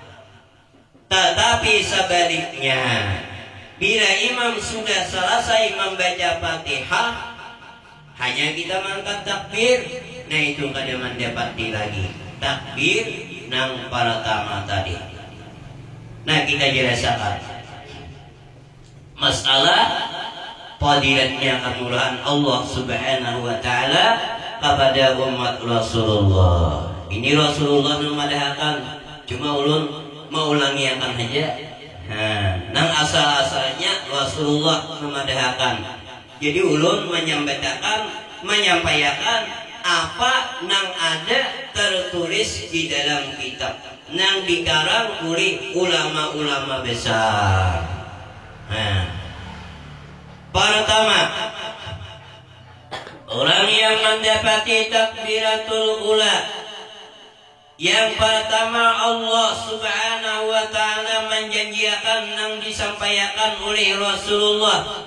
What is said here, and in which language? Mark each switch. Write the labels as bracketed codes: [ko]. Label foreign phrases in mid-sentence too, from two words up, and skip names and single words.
[id] Tetapi sebaliknya, bila imam sudah selesai membaca Fatihah, Hanya kita mangkat takbir. Nah itu kada mendapati lagi takbir nang pertama tadi. Nah kita jelaskan masalah fadilatnya kemurahan Allah [ar] سبحانه وتعالى [id] kepada umat Rasulullah. Ini Rasulullah memadahkan, cuma ulun mau ulangi akan aja. Nang asal-asalnya Rasulullah memadahkan. Jadi ulun menyampaikan apa nang ada tertulis di dalam kitab, nang dikarang oleh ulama-ulama besar. Pertama, orang yang mendapati [ar] تكبيرة الأولى, [id] yang pertama Allah [ar] سبحانه وتعالى [id] menjanjikan yang disampaikan oleh Rasulullah.